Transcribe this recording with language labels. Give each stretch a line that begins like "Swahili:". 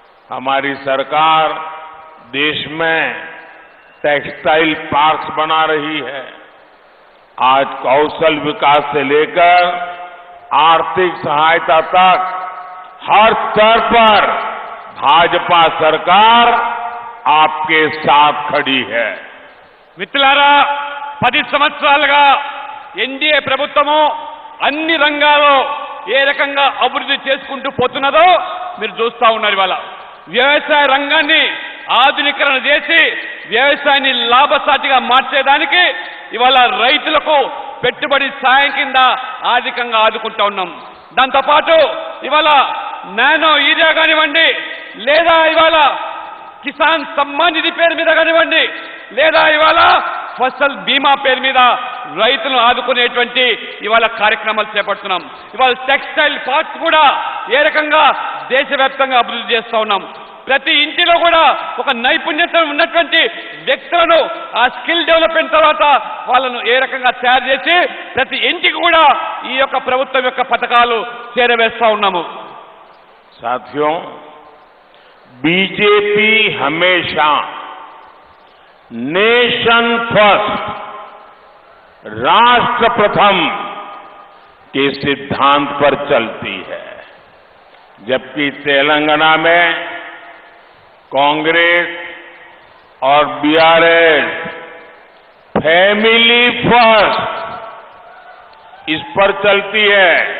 Hindi: हमारी सरकार देश में टेक्सटाइल पार्क्स बना रही है। आज कौशल विकास से लेकर आर्थिक सहायता तक हर स्तर पर भाजपा सरकार आपके साथ खड़ी है।
Telugu: మిత్రులారా, 10 సంవత్సరాలుగా ఎన్డీఏ ప్రభుత్వము అన్ని రంగాల్లో ఏ రకంగా అభివృద్ధి చేసుకుంటూ పోతున్నదో మీరు చూస్తా ఉన్నారు. ఇవాళ వ్యవసాయ రంగాన్ని ఆధునీకరణ చేసి వ్యవసాయాన్ని లాభసాటిగా మార్చేదానికి ఇవాళ రైతులకు పెట్టుబడి సాయం కింద ఆర్థికంగా ఆదుకుంటా ఉన్నాం. దాంతోపాటు ఇవాళ నానో యూరియా కానివ్వండి, లేదా ఇవాళ కిసాన్ సమ్మాన్ నిధి పేరు మీద కానివ్వండి, లేదా ఇవాళ ఫసల్ బీమా పేరు మీద రైతులను ఆదుకునేటువంటి ఇవాళ కార్యక్రమాలు చేపడుతున్నాం. ఇవాళ టెక్స్టైల్ పార్క్స్ కూడా ఏ రకంగా దేశవ్యాప్తంగా అభివృద్ధి చేస్తా ఉన్నాం. ప్రతి ఇంటిలో కూడా ఒక నైపుణ్యత ఉన్నటువంటి వ్యక్తులను ఆ స్కిల్ డెవలప్మెంట్ తర్వాత వాళ్ళను ఏ రకంగా తయారు చేసి ప్రతి ఇంటికి కూడా ఈ యొక్క ప్రభుత్వం యొక్క పథకాలు చేరవేస్తా ఉన్నాము.
Hindi: साथियों, बीजेपी हमेशा नेशन फर्स्ट, राष्ट्र प्रथम के सिद्धांत पर चलती है, जबकि तेलंगाना में कांग्रेस और बीआरएस फैमिली फर्स्ट इस पर चलती है.